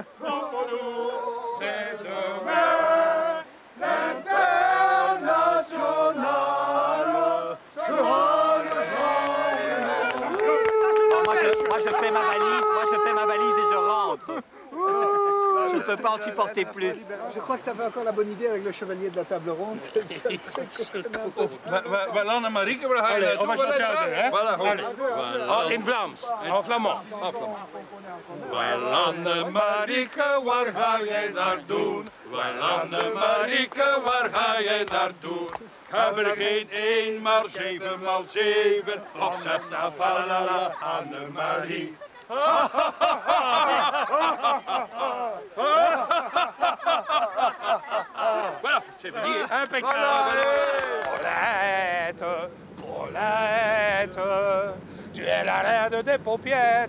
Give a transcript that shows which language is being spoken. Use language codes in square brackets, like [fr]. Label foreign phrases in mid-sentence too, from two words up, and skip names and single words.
[fr] C'est demain l'international sera le Moi je fais ma valise et je rentre. Je ne peux pas en supporter plus. Je crois que tu avais encore la bonne idée avec le chevalier de la table ronde. Voilà, [nl] Annemarie, we gaan [fr] on va chanter hein? Voilà, [nl] In Vlaams, [fr] en flamand. [nl] Wel, Annemarieke, waar ga jij naartoe? Wel, Annemarieke, waar ga jij naartoe? Ik heb er geen 1, maar 7 maal 7. Of 6, falala, Annemarie. [fr] Voilà, c'est fini. Impeccable. Paulette, Paulette, tu es la reine des paupiettes.